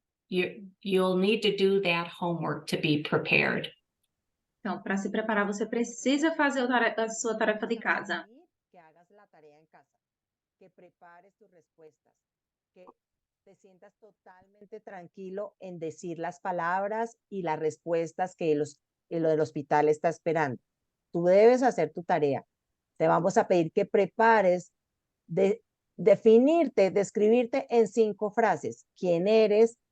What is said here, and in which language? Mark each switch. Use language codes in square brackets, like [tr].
[en] You'll need to do that homework to be prepared. [pt] Então, para se preparar, você precisa fazer a sua tarefa de casa. [es] Que hagas la tarea en casa, que prepares tus respuestas, que te sientas totalmente tranquilo en decir las palabras y las respuestas que el hospital está esperando. Tú debes hacer tu tarea. Te vamos a pedir que prepares definirte, describirte en 5 frases. ¿Quién eres?